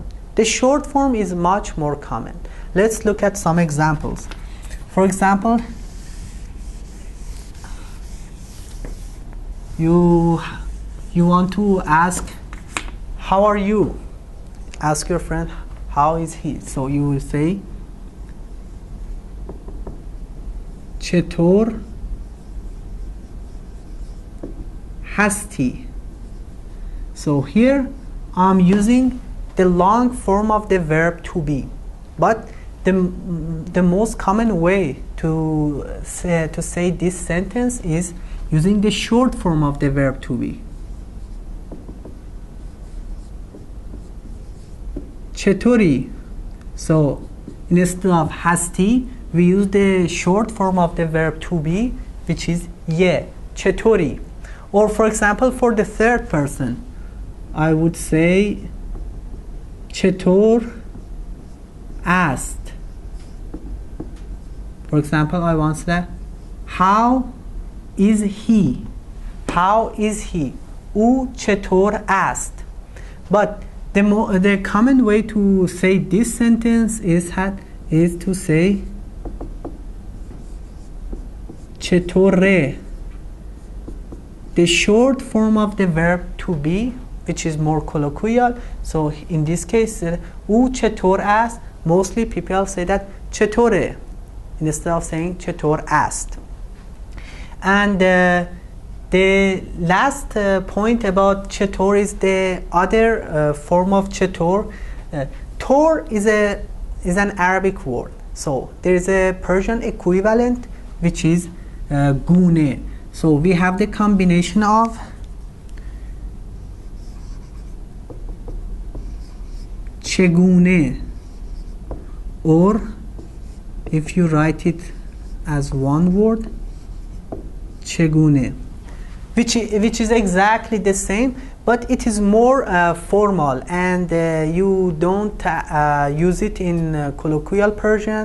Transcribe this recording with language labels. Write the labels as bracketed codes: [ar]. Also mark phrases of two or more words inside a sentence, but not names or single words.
[en] The short form is much more common. Let's look at some examples. For example, you want to ask, how are you? Ask your friend, how is he? So you will say [fa] چطور هستی? [en] So here I'm using the long form of the verb to be, but the most common way to say this sentence is using the short form of the verb to be. چطوری? So instead of هستی, we use the short form of the verb to be, which is ye, چطوری. Or for example, for the third person, I would say [fa] چطور است? [en] For example, I want to say, how is he? How is he? [fa] او چطور است? [en] But the common way to say this sentence is to say چطوره. The short form of the verb to be, which is more colloquial. So in this case, [fa] او چطور است, [en] mostly people say that چطوره instead of saying [fa] چطور است. [en] And the last point about چطور is the other form of چطور. طور is an Arabic word. So there is a Persian equivalent which is gune. So we have the combination of چگونه, or if you write it as one word, چگونه, which is exactly the same, but it is more formal, and you don't use it in colloquial Persian.